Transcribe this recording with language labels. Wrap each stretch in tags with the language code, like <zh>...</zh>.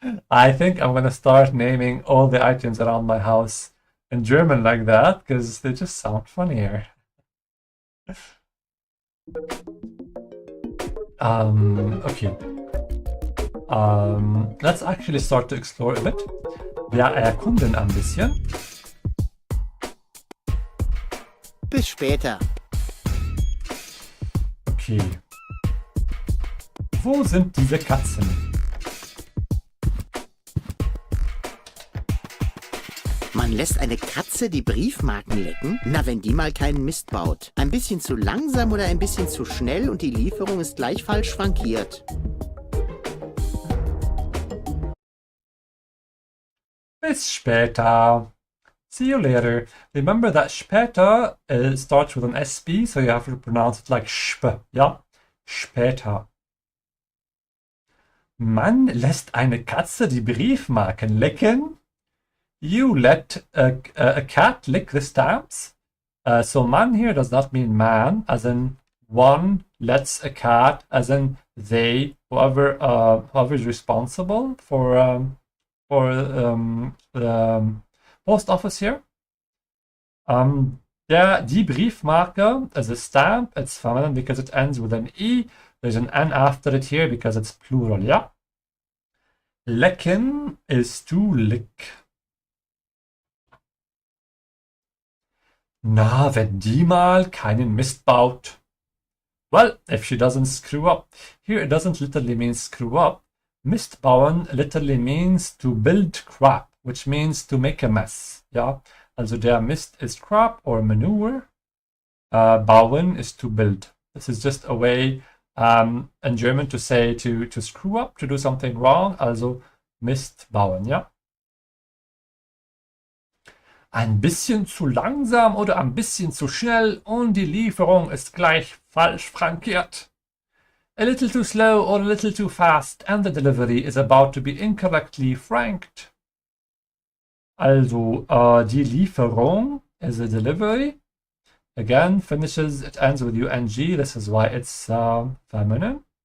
<en>I think I'm gonna start naming all the items around my house in German like that because they just sound funnier. Okay. Let's actually start to explore a bit.</en> <de>Wir erkunden ein bisschen. Bis später.</de> <en>Okay.</en> <de>Wo sind diese Katzen? Man lässt eine Katze die Briefmarken lecken? Na, wenn die mal keinen Mist baut. Ein bisschen zu langsam oder ein bisschen zu schnell und die Lieferung ist gleich falsch frankiert. Bis später.</de> <en>See you later. Remember that später starts with an SB, so you have to pronounce it like sp.</en> <de>Ja? Später. Man lässt eine Katze die Briefmarken lecken.</de> <en>You let a cat lick the stamps. So man here does not mean man, as in one lets a cat, as in they, whoever is responsible for the post office here. Die Briefmarke is a stamp. It's feminine because it ends with an E. There's an N after it here because it's plural, yeah? Lecken is to lick.</en> <de>Na, wenn die mal keinen Mist baut.</de> <en>Well, if she doesn't screw up. Here it doesn't literally mean screw up. Mist bauen literally means to build crap, which means to make a mess.</en> <de>Ja, also der Mist</de> <en>is crap or manure. Bauen is to build. This is just a way in German to say to screw up, to do something wrong. Also</en> <de>Mist bauen, ja? Ein bisschen zu langsam oder ein bisschen zu schnell und die Lieferung ist gleich falsch frankiert.</de> <en>A little too slow or a little too fast and the delivery is about to be incorrectly franked. Also, die Lieferung is a delivery. Again, finishes, it ends with ung. This is why it's feminine.</en>